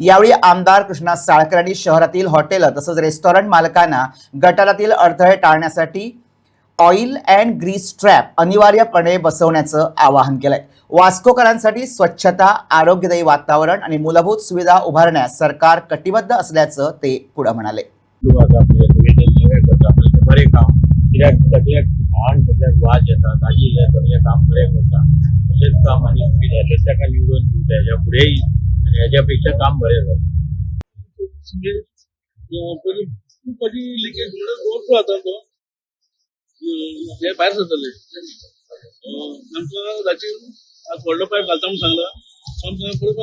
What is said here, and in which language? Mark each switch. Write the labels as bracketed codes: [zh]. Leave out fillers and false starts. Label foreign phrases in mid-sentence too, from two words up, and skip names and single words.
[mr] यावेळी आमदार कृष्णा साळकर यांनी शहरातील हॉटेल तसंच रेस्टॉरंट मालकांना गटारातील अडथळे टाळण्यासाठी [en] oil and grease trap [mr] अनिवार्यपणे बसवण्याचं आवाहन केलंय। वास्कोकरांसाठी स्वच्छता, आरोग्यदायी वातावरण आणि मूलभूत सुविधा उभारण्यास सरकार कटिबद्ध असल्याचं ते पुढे म्हणाले। [kok] बरे काम कित्याक सगळ्याक घाण सगळ्याक वाज येता ताजी सगळे काम बरे करता अशेंच काम आनी हेच्याच ताका निवडून दिवचे हेच्या फुडेंय आनी हेच्या पेक्षा काम बरें जाता। कधी लिकेज ओळखलो जाता तो हे भायर सरतले आमच्या जाची आज व्हडलो पायप घालता म्हणून सांगला परत